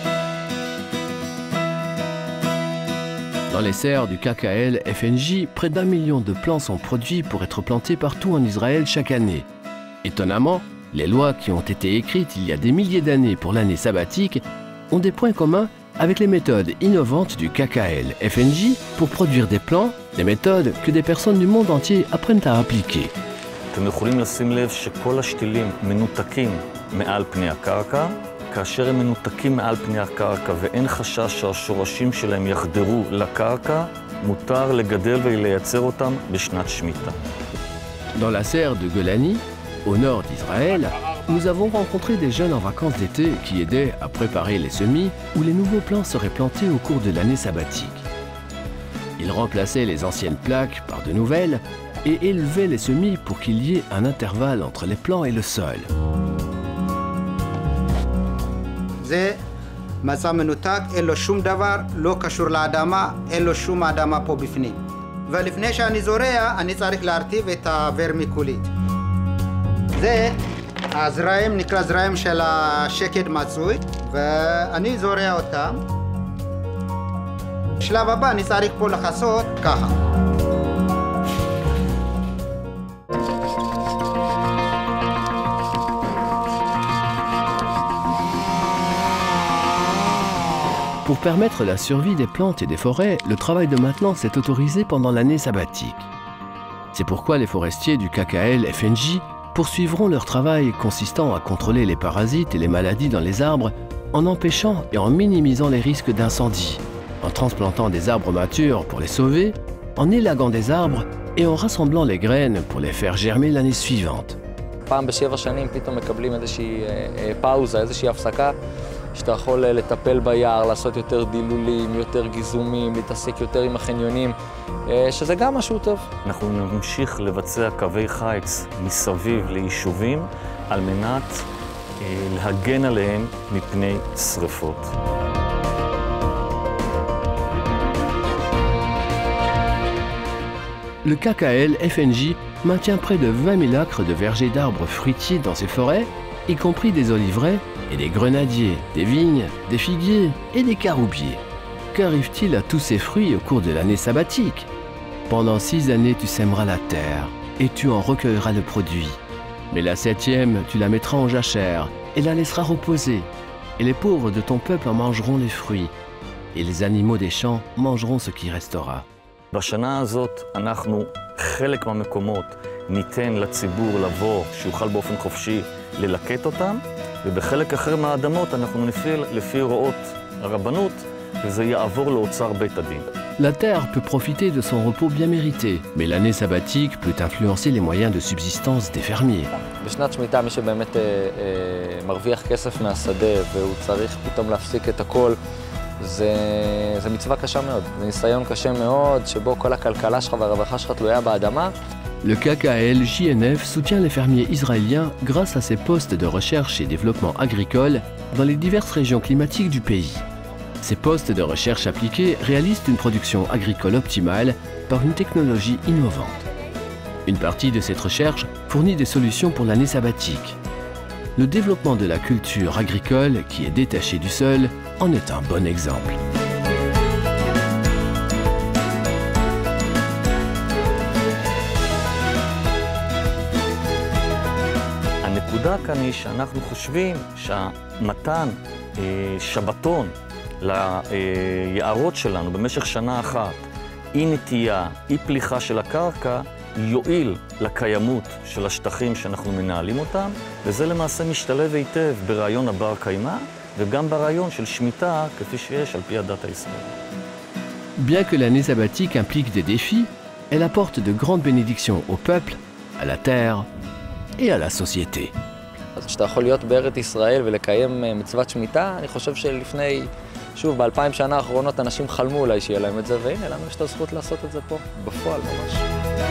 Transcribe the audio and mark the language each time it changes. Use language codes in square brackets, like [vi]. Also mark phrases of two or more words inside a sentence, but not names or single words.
[fr] Dans les serres du KKL FNJ, près d'1 million de plants sont produits pour être plantés partout en Israël chaque année. Étonnamment, les lois qui ont été écrites il y a des milliers d'années pour l'année sabbatique ont des points communs avec les méthodes innovantes du KKL FNJ pour produire des plants, des méthodes que des personnes du monde entier apprennent à appliquer. [he] אתם יכולים לשים לב שכל השתילים מנותקים מעל פני הקרקע, כאשר הם מנותקים מעל פני הקרקע ואין חשש שהשורשים שלהם יחדרו לקרקע, מותר לגדל ולייצר אותם בשנת שמיטה. [fr] Dans la serre de Golani, au nord d'Israël, nous avons rencontré des jeunes en vacances d'été qui aidaient à préparer les semis où les nouveaux plants seraient plantés au cours de l'année sabbatique. Ils remplaçaient les anciennes plaques par de nouvelles et élevaient les semis pour qu'il y ait un intervalle entre les plants et le sol. [he] זה מצע מנותק, אין לו שום דבר, לא קשור לאדמה, אין לו שום אדמה פה בפנים. ולפני שאני זורע, אני צריך להרטיב את הוורמיקולית. זה הזרעים, נקרא זרעים של השקד מצוי, ואני זורע אותם. בשלב הבא אני צריך פה לחסות ככה. [fr] Pour permettre la survie des plantes et des forêts, le travail de maintenance est autorisé pendant l'année sabbatique. C'est pourquoi les forestiers du KKL FNJ poursuivront leur travail consistant à contrôler les parasites et les maladies dans les arbres en empêchant et en minimisant les risques d'incendie, en transplantant des arbres matures pour les sauver, en élaguant des arbres et en rassemblant les graines pour les faire germer l'année suivante. [he] פעם ב7 שנים פתאום מקבלים איזושהי פאוזה, איזושהי הפסקה, שאתה יכול לטפל ביער, לעשות יותר דילולים, יותר גיזומים, להתעסק יותר עם החניונים, שזה גם משהו טוב. אנחנו נמשיך לבצע קווי חיץ מסביב ליישובים, על מנת להגן עליהם מפני שריפות. [fr] Le KKL FNJ maintient près de 20 000 acres de vergers d'arbres fruitiers dans ses forêts, y compris des oliveraies et des grenadiers, des vignes, des figuiers et des caroubiers. Qu'arrive-t-il à tous ces fruits au cours de l'année sabbatique? Pendant 6 années, tu sèmeras la terre et tu en recueilleras le produit. Mais la 7e, tu la mettras en jachère et la laisseras reposer. Et les pauvres de ton peuple en mangeront les fruits. Et les animaux des champs mangeront ce qui restera. [he] בשנה הזאת אנחנו חלק מהמקומות ניתן לציבור לבוא, שיוכל באופן חופשי ללקט אותם, ובחלק אחר מהאדמות אנחנו נפעיל לפי הוראות הרבנות, וזה יעבור לאוצר בית הדין. [fr] La terre peut profiter de son repos bien mérité, mais l'année sabbatique peut influencer les moyens de subsistance des fermiers. [he] בשנת שמיטה מי שבאמת מרוויח כסף מהשדה והוא צריך פתאום להפסיק את הכל, זה מצווה קשה מאוד, זה ניסיון קשה מאוד שבו כל הכלכלה שלך והרווחה שלך תלויה באדמה. [fr] Le KKL JNF soutient les fermiers israéliens grâce à ses postes de recherche et développement agricole dans les diverses régions climatiques du pays. Ces postes de recherche appliqués réalisent une production agricole optimale par une technologie innovante. Une partie de cette recherche fournit des solutions pour l'année sabbatique. Le développement de la culture agricole, qui est détachée du sol, en est un bon exemple. [he] הנקודה כאן היא שאנחנו חושבים שהמתן שבתון ליערות שלנו במשך שנה אחת, אי נטייה, אי פליחה של הקרקע, יועיל לקיימות של השטחים שאנחנו מנהלים אותם, וזה למעשה משתלב היטב ברעיון הבר קיימא, וגם ברעיון של שמיטה כפי שיש על פי הדת הישראלית. [fr] Bien que l'année sabbatique implique des défis, elle apporte de grandes bénédictions au peuple, à la terre et à la société. [he] אז כשאתה יכול להיות בארץ ישראל ולקיים מצוות שמיטה, אני חושב שלפני, שוב, ב2000 שנה האחרונות אנשים חלמו אולי שיהיה להם את זה, והנה, לנו יש את הזכות לעשות את זה פה, בפועל ממש.